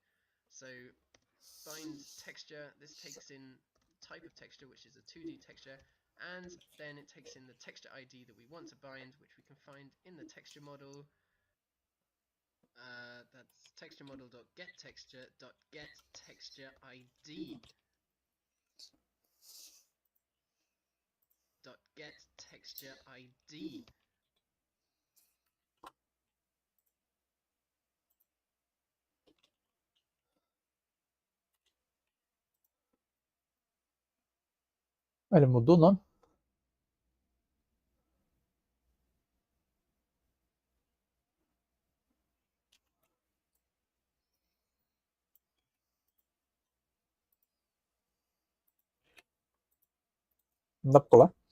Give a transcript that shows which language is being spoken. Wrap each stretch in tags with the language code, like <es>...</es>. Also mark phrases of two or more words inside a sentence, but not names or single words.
<en>So bind texture, this takes in type of texture, which is a 2D texture, and then it takes in the texture ID that we want to bind, which we can find in the texture model. That's texture model.getTexture.getTextureID. .getTextureID.</en> <pt>Ele mudou o nome? Não dá pra pular?</pt>